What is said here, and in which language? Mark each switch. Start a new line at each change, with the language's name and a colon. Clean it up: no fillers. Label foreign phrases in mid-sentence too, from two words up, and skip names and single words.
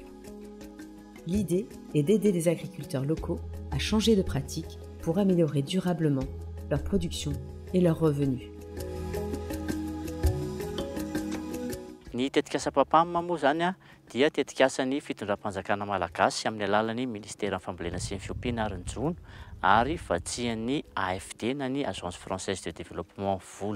French: L'idée est d'aider les agriculteurs locaux à changer de pratique pour améliorer durablement leur production et leurs revenus.
Malagasy: Ny tetikasa PAPAM moa zany dia tetikasan'ny fitondram-panjakana malagasy amin'ny alalan'ny ministère fambolena sy ny fiompiana ary ny jona ary vatsian'ny AFD na ny Agence Française de Développement vola.